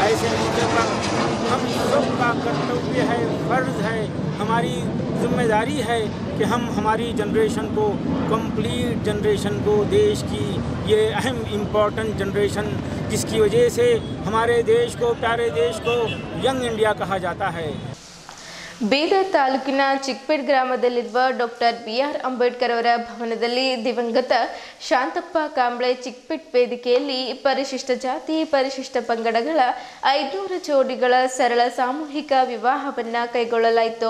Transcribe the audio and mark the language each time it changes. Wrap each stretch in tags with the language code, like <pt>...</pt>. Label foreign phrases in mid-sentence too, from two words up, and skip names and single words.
<hi>ऐसे मौके पर हम सबका कर्तव्य है, फ़र्ज़ है, हमारी जिम्मेदारी है कि हम हमारी जनरेशन को,</hi> <en>complete generation</en> <hi>को, देश की ये अहम</hi> <en>important generation</en> <hi>जिसकी वजह से हमारे देश को, प्यारे देश को</hi> <en>young India</en> <hi>कहा जाता है।</hi> <kn>ಬೀದರ್ ತಾಲೂಕಿನ ಚಿಕ್ಪೇಟ್ ಗ್ರಾಮದಲ್ಲಿರುವ ಡಾಕ್ಟರ್ BR ಅಂಬೇಡ್ಕರ್ ಅವರ ಭವನದಲ್ಲಿ ದಿವಂಗತ ಶಾಂತಪ್ಪ ಕಾಂಬ್ಳೆ ಚಿಕ್ಪೇಟ್ ವೇದಿಕೆಯಲ್ಲಿ ಪರಿಶಿಷ್ಟ ಜಾತಿ ಪರಿಶಿಷ್ಟ ಪಂಗಡಗಳ 500 ಜೋಡಿಗಳ ಸರಳ ಸಾಮೂಹಿಕ ವಿವಾಹವನ್ನು ಕೈಗೊಳ್ಳಲಾಯಿತು.</kn>